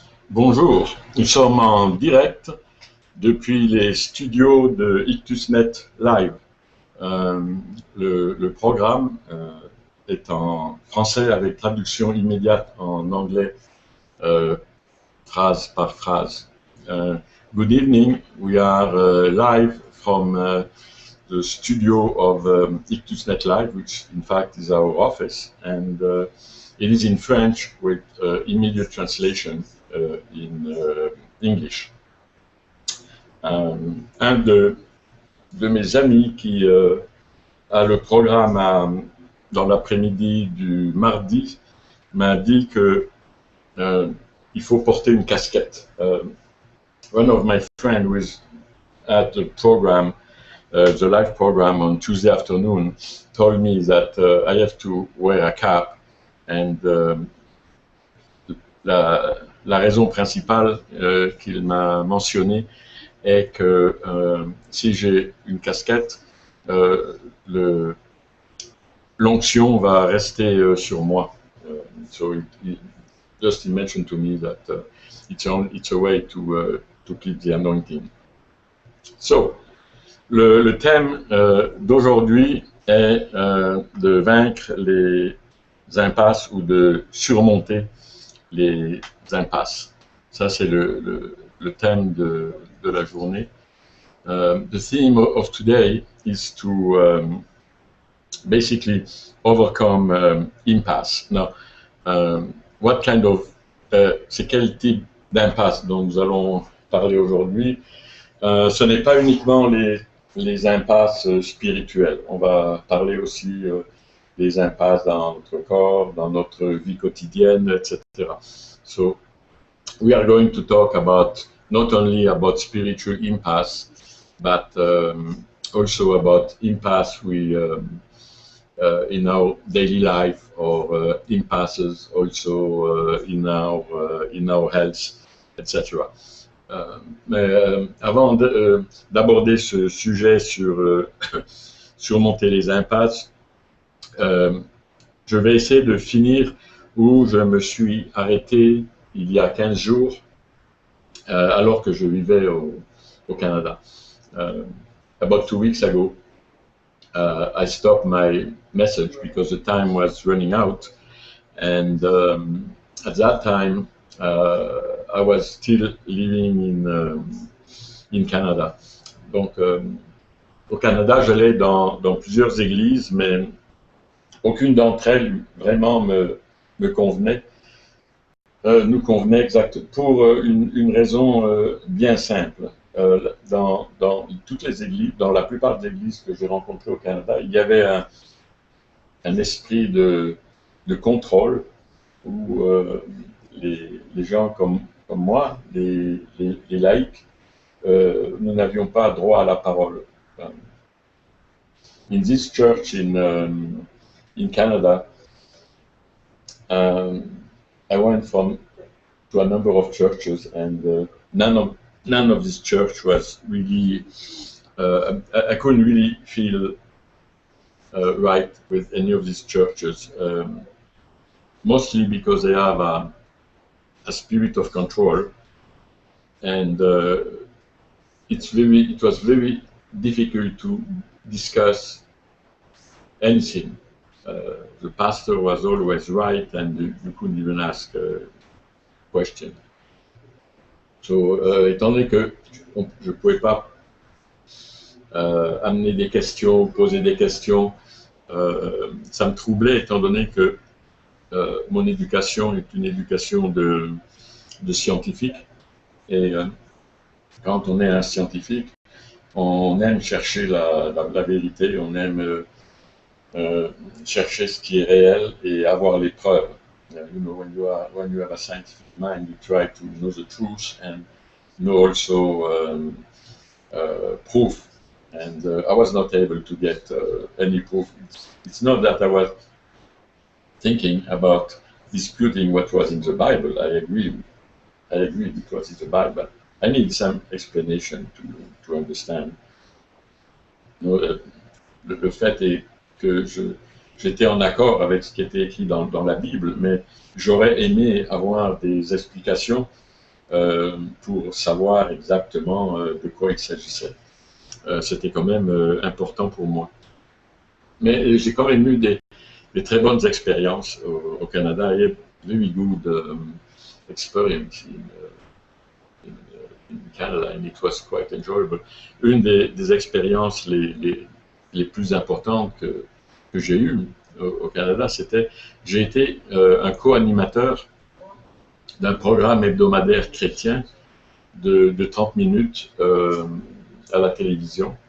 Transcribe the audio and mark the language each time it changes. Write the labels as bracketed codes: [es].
[fr] Bonjour, nous sommes en direct depuis les studios de IctusNet Live. Le programme est en français avec traduction immédiate en anglais, phrase par phrase. [en] Good evening, we are live from the studio of IctusNet Live, which in fact is our office, and it is in French with immediate translation in English. [fr] Un de mes amis qui a le programme dans l'après-midi du mardi m'a dit que il faut porter une casquette. [en] One of my friends who is at the program, the live program on Tuesday afternoon, told me that I have to wear a cap, and [fr] la raison principale qu'il m'a mentionnée est que si j'ai une casquette, l'onction va rester sur moi. [en] So he mentioned to me that it's a way to keep the anointing. [fr] So, le thème d'aujourd'hui est de vaincre les impasses ou de surmonter les impasses. Ça, c'est le thème de la journée. [en] The theme of today is to basically overcome impasse. Now, what kind of [fr] c'est quel type d'impasse dont nous allons parler aujourd'hui? Ce n'est pas uniquement les impasses spirituelles. On va parler aussi des impasses dans notre corps, dans notre vie quotidienne, etc. [en] So, we are going to talk about not only about spiritual impasse, but also about impasse in our daily life, or impasses also in our health, etc. [fr] Mais avant d'aborder ce sujet sur surmonter les impasses, je vais essayer de finir où je me suis arrêté il y a 15 jours, alors que je vivais au Canada. [en] About 2 weeks ago, I stopped my message because the time was running out, and at that time I was still living in Canada. [fr] Donc au Canada, j'allais dans plusieurs églises, mais aucune d'entre elles vraiment me convenait. Nous convenait exact pour une raison bien simple. Dans toutes les églises, dans la plupart des églises que j'ai rencontrées au Canada, il y avait un esprit de contrôle où les gens comme moi, les laïcs, nous n'avions pas droit à la parole. [en] In this church in Canada, I went to a number of churches, and none of this church was really, I couldn't really feel right with any of these churches, mostly because they have a spirit of control, and it was very difficult to discuss anything. The pastor was always right, and you couldn't even ask a question. [fr] So, étant donné que je ne pouvais pas amener des questions, poser des questions, ça me troublait, étant donné que mon éducation est une éducation de scientifique. Et quand on est un scientifique, on aime chercher la vérité, on aime chercher ce qui est réel et avoir les preuves. [en] You know, when you have a scientific mind, you try to know the truth and know also proof. And I was not able to get any proof. It's not that I was thinking about disputing what was in the Bible. I agree because it's the Bible. I need some explanation to understand. You know, [fr] le fait est que j'étais en accord avec ce qui était écrit dans la Bible, mais j'aurais aimé avoir des explications pour savoir exactement de quoi il s'agissait. C'était quand même important pour moi. Mais j'ai quand même eu des très bonnes expériences au Canada. [en] I had very good experience in Canada, and it was quite enjoyable. [fr] Une des expériences les plus importantes que j'ai eues au Canada, c'était j'ai été un co-animateur d'un programme hebdomadaire chrétien de 30 minutes à la télévision.